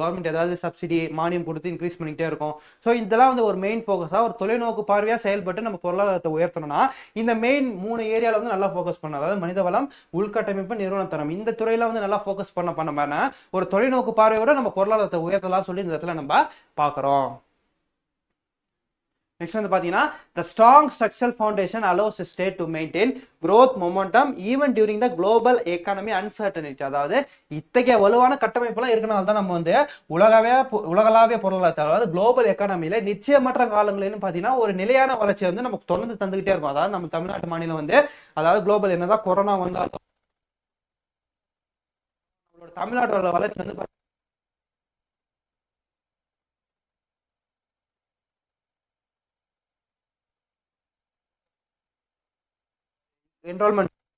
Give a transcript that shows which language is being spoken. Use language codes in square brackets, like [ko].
[ta] Government ஏதாவது subsidy, மானியம் கொடுத்து இன்க்ரீஸ் பண்ணிக்கிட்டே இருக்கும். ஸோ இதெல்லாம் வந்து ஒரு மெயின் ஃபோக்கஸாக, ஒரு தொலைநோக்கு பார்வையாக செயல்பட்டு நம்ம பொருளாதாரத்தை உயர்த்தணும்னா இந்த மெயின் 3 ஏரியாவில் வந்து நல்லா ஃபோக்கஸ் பண்ணணும். அதாவது மனித வளம், உள்கட்டமைப்பு, நிறுவன தரம், இந்த துறையில வந்து நல்லா ஃபோக்கஸ் பண்ண ஒரு தொலைநோக்கு பார்வையோட நம்ம பொருளாதாரத்தை உயர்த்தலாம் சொல்லி இந்த இடத்துல நம்ம பார்க்கிறோம். நெக்ஸ்ட் வந்து பாத்தீங்கன்னா [en] the strong structural foundation allows the state to maintain growth momentum even during the global economy uncertainty. [ta] அதாவது இத்தகைய வலுவான கட்டமைப்புலாம் இருக்கனால தான் நம்ம வந்து உலகளாவிய பொருளாதார, அதாவது குளோபல் எக்கானமியில நிச்சயமற்ற காலங்களிலும் பாத்தீங்கன்னா ஒரு நிலையான வளர்ச்சி வந்து நமக்கு தொடர்ந்து தந்துகிட்டே இருக்கும். அதாவது நம்ம தமிழ்நாட்டு மாநிலம் வந்து, அதாவது குளோபல் என்னதான் கொரோனா வந்தாலும் நம்மளோட தமிழ்நாட்டோட வளர்ச்சி வந்து என்ரோல்மெண்ட்